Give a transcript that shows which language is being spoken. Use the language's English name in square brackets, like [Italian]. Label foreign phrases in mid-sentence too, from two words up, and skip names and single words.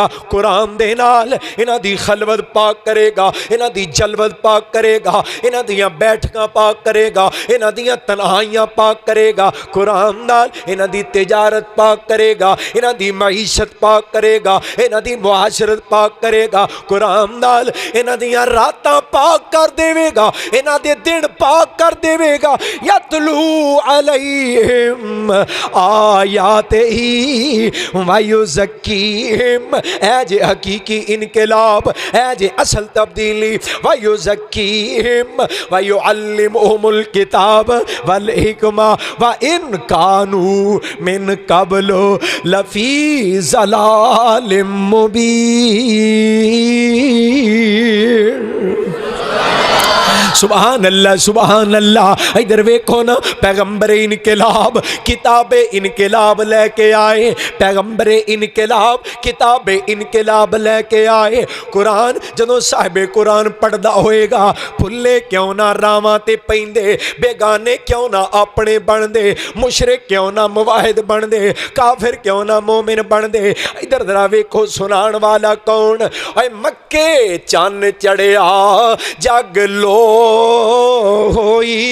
[Punjabi] قرآن دے نال انہاں دی خلوت پاک کرےگا، انہاں دی جلوت پاک کرےگا، انہاں دیاں بیٹھکاں پاک کرےگا، انہاں دیاں تنہائیاں پاک کرےگا. قرآن نال انہاں دی تجارت پاک کرےگا، انہاں دی معیشت پاک کرےگا، انہاں دی معاشرت پاک کرےگا. قرآن نال انہاں دیاں راتاں پاک کر دیوےگا، انہاں دے دن پاک کر دیوےگا. [Arabic] يتلو عليهم آياته ويزكيهم. [Punjabi] اے جے حقیقی انقلاب، اے جے اصل تبدیلی. [Arabic] ويزكيهم ويعلمهم الكتاب والحكمة وإن كانوا من قبل لفي ضلال مبين. سبحان الله سبحان الله. [Punjabi] ادھر ویکھو نا، پیغمبر انقلاب کتاب انقلاب لیکے آئے. پیغمبر انقلاب کتاب انقلاب لیکے آئے. قرآن جدوں صاحب قرآن پڑھدا ہوئےگا، پھلے کیوں نا راہواں تے پیندے، بیگانے کیوں نا اپنے بندے، مشرک کیوں نا موحد بندے، کافر کیوں نا مومن بندے. ادھر ذرا ویکھو سنان والا کون؟ اوئے مکے چن چڑھیا جگ لو ہوئی.